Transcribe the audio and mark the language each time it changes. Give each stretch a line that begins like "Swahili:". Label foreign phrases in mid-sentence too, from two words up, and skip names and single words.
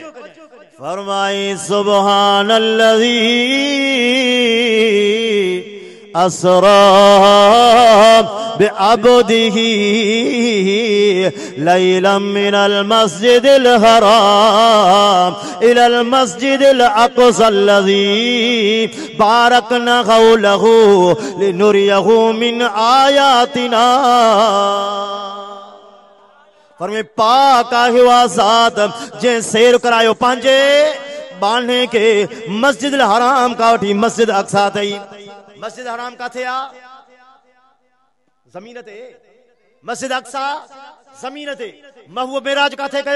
Arabic: फरमाई سبحان الذي أسرى بعبده ليلا من المسجد الحرام إلى المسجد الأقصى الذي باركنا حوله لنريه من آياتنا.
Sindhi: फरमाए पाक आहे उहा ज़ात जंहिं सैर करायो पंहिंजे बाने के मस्जिद हराम का वठी मस्जिद अक्सा तई। मस्जिद हराम काथे आ? ज़मीन ते। मस्जिद अक्सा ज़मीन ते। महबूब मेराज काथे कयो?